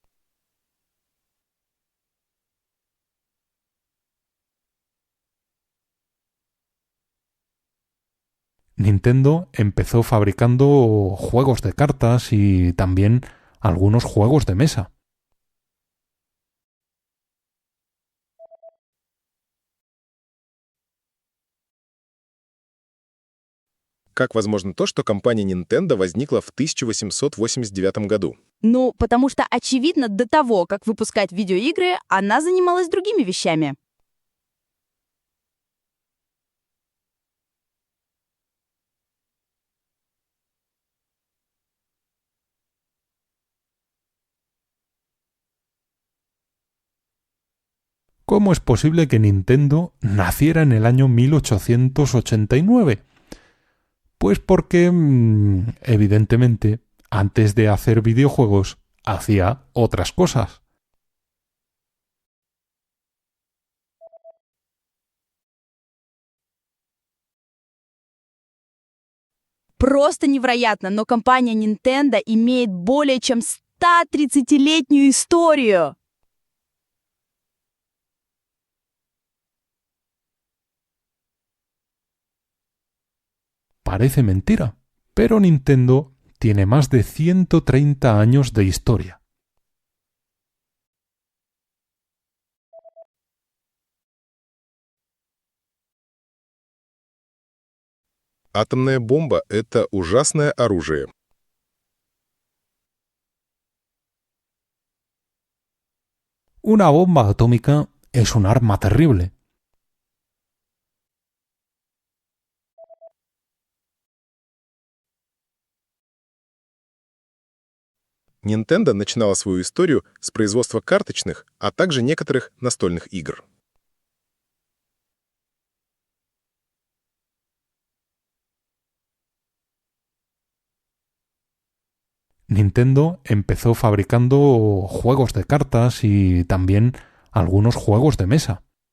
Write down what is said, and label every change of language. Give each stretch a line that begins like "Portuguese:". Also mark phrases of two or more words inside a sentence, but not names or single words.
Spanish: Nintendo empezó fabricando juegos de cartas y también algunos juegos de mesa.
Russian: Как возможно то, что компания Nintendo возникла в 1889 году? Ну, потому что, очевидно, до того, как выпускать видеоигры, она занималась другими вещами.
Spanish: ¿Cómo es posible que Nintendo naciera en el año 1889? Pues porque, evidentemente, antes de hacer videojuegos, hacía otras cosas.
Russian: Просто невероятно, но компания Nintendo имеет более чем 130-летнюю историю.
Spanish: Parece mentira, pero Nintendo tiene más de 130 años de historia.
Russian: Атомная бомба — это ужасное оружие.
Spanish: Una bomba atómica es un arma terrible.
Russian: Nintendo начинала свою историю с производства карточных, а также некоторых настольных игр.
Spanish: Nintendo empezó fabricando juegos de cartas y también algunos juegos de mesa.